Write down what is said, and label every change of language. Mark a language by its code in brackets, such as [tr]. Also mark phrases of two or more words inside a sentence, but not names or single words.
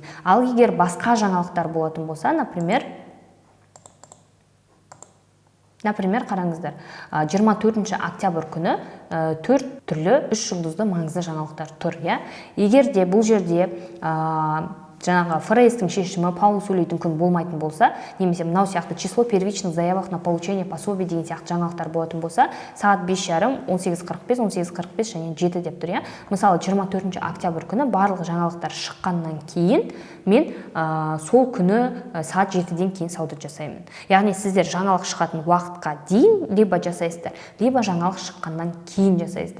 [kk] Ал егер басқа жаңалықтар болатын болса, Например, қараңыздар, 24 октябрь күні 4 түрлі 3 жұлдызды маңызды жаңалықтар тұр. Егер де бұл жерде жаңағы ФРС-тің шешімі Паул сөйлейтін күн болмайтын болса, немесе мынау сияқты [ru] число первичных заявок на получение пособий [kk] деген сияқты жаңалықтар болатын болса, сағат 5:30, 18:45, 18:45 және 7 деп тұр. Мысалы 24 октябрь күні барлық жаңалықтар шыққаннан кейін мен сол күні сағат 7-ден кейін сауда жасаймын. Яғни сіздер жаңалық шығатын уақытқа дейін либо жасайсыздар, либо жаңалық шыққаннан кейін жасайсыздар.